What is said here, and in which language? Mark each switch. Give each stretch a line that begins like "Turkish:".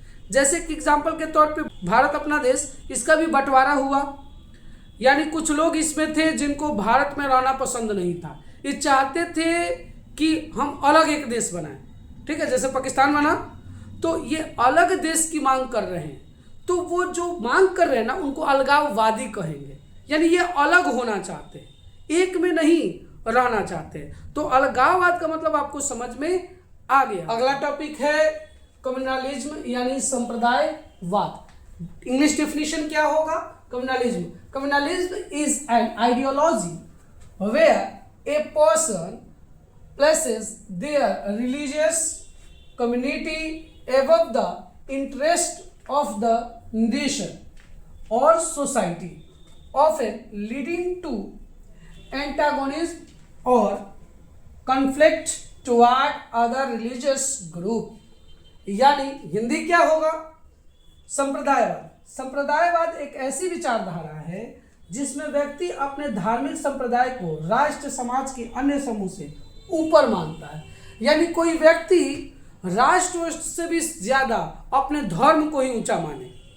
Hindi: जैसे कि एग्जाम्पल के तौर पे भारत अपना देश, इसका भी बंटवारा हुआ, यानी कुछ लोग इसमें थे जिनको भारत में रहना पसंद नहीं था, ये चाहते थे कि हम अलग एक देश बनाएं, ठीक है, जैसे पाकिस्तान बना, तो ये अलग देश की मांग कर रहे हैं, तो वो जो मांग कर रहे हैं ना, उनको अलगाववादी कहेंगे। यानी ये अलग होना चाहते हैं, एक में नहीं रहना चाहते हैं। तो अलगाववाद का मतलब आपको समझ में आ गया। अगला टॉपिक है कम्युनलिज्म, यानी संप्रदायवाद। इंग्लिश डेफिनेशन क्या होगा, communalism.
English: Communalism is an ideology where a person places their religious community above the interest of the nation or society, often leading to antagonism or conflict toward other religious group।
Hindi: यानी हिंदी क्या होगा, संप्रदायवाद। संप्रदायवाद एक ऐसी विचारधारा है जिसमें व्यक्ति अपने धार्मिक संप्रदाय को राष्ट्र समाज के अन्य समूह से ऊपर मानता है। यानी कोई व्यक्ति राष्ट्र से भी ज्यादा अपने धर्म को ही ऊंचा माने।